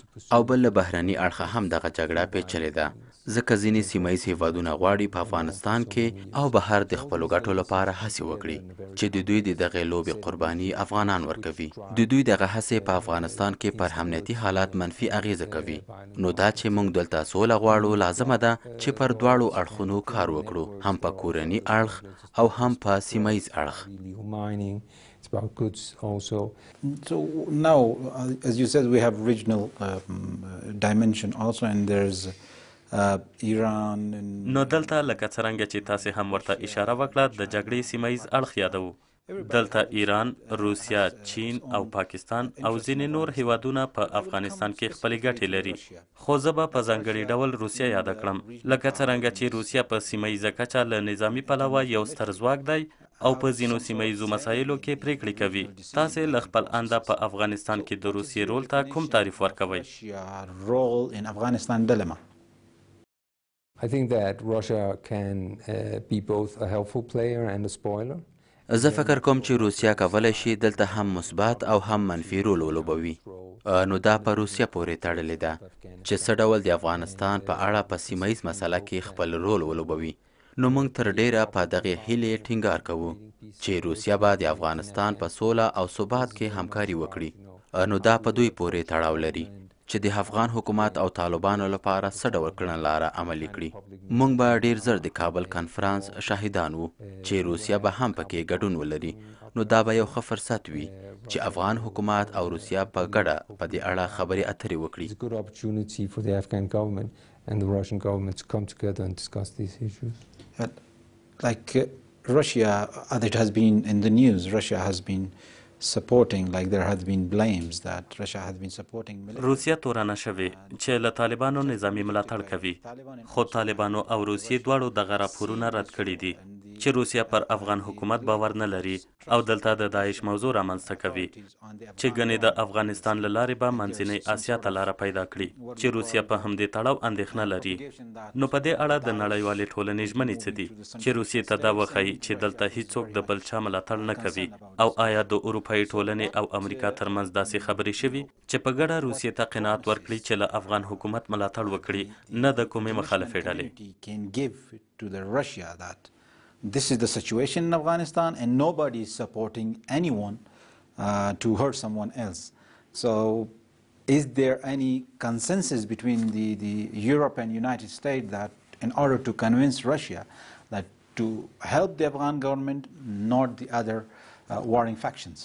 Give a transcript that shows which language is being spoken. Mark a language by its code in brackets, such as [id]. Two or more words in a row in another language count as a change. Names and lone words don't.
[ps] او بل له بهرني اړخه هم دغه جګړه پیچلې ده، ځکه ځینې سیمه ییز هیوادونه غواړي په افغانستان کې او بهر د خپلو ګټو لپاره هڅې وکړي چې د دوی د دغې لوبې قرباني افغانان ورکوي. د دوی دغه هڅې په افغانستان کې پر امنیتي حالات منفي اغیزه کوي. نو دا چې موږ دلته سوله غواړو، لازمه ده چې پر دواړو اړخونو کار وکړو، هم په کورني اړخ او هم په سیمه ییز اړخ. [en] It's about goods also. So now, as you said, we have regional dimension also, and there's Iran. [ps] نو دلته لکه څرنګه چې تاسې هم ورته اشاره وکړه، د جګړې سیمه ییز اړخ یادوو. دلته ایران، روسیا، چین او پاکستان او ځینې نور هیوادونه په افغانستان کې خپلې ګټې لري. خو زه به په ځانګړي ډول روسیا یاده کړم، لکه څرنګه چې روسیا په سیمه ییزه کچه له نظامي پلوه یو ستر ځواک دی او په ځینو سیمه ییزو مسایلو کې پریکړې کوي. تاسې له خپل انده په افغانستان کې د روسیې رول ته کوم تعریف ورکوئ؟ [en] I think that Russia can be both a helpful player and a spoiler. [ps] زه فکر کوم چې روسیا کولی شي دلته هم مثبت او هم منفي رول ولوبوي. نو دا په روسیا پورې تړلې ده چې څه ډول د افغانستان په اړه په سیمه ییز مسله کې خپل رول ولوبوي. نو موږ تر ډیره په دغې هیلې ټینګار کوو چې روسیا به د افغانستان په سوله او ثبات کې همکاري وکړي. نو دا په دوی پورې تړاو لري چې د افغان حکومت او طالبانو لپاره څه ډول کړنلاره عملي کړي. موږ به ډیر زر د کابل کنفرانس شاهدان وو چې روسیا به هم پکې ګډون ولري. نو دا به یو ښه فرصت وي چې افغان حکومت او روسیا په ګډه په دې اړه خبرې اترې وکړي. [en] It's a good opportunity for the Afghan government and the Russian government to come together and discuss these issues. Like Russia, as it has been in the news, Russia has been supporting, like there has been blames that Russia has been supporting military. [ps] روسیا تورانه شوې چې له طالبانو نظامی ملاتړ کوي، خو طالبانو او روسیې دواړو دغه راپورونه رد کړي دي چې روسیا پر افغان حکومت باور نه لري او دلته د داعش موضوع رامنځته کوي چې ګنې د افغانستان له لارې به منځنۍ اسیا ته لاره پیدا کړي چې روسیا په همدې تړاو اندېښنه لري. نو په دې اړه د نړیوالې ټولنې ژمنې څه دي چې روسیې ته دا وښایي چې دلته هیڅوک د بل چا ملاتړ نه کوي؟ او آیا د اروپایي ټولنې او امریکا ترمنځ داسې خبرې شوي چې په ګډه روسیې ته قناعت ورکړي چې له افغان حکومت ملاتړ وکړي، نه د کومې مخالفې ډلې؟ [en] This is the situation in Afghanistan and nobody is supporting anyone to hurt someone else. So is there any consensus between the Europe and United States that in order to convince Russia that to help the Afghan government, not the other warring factions?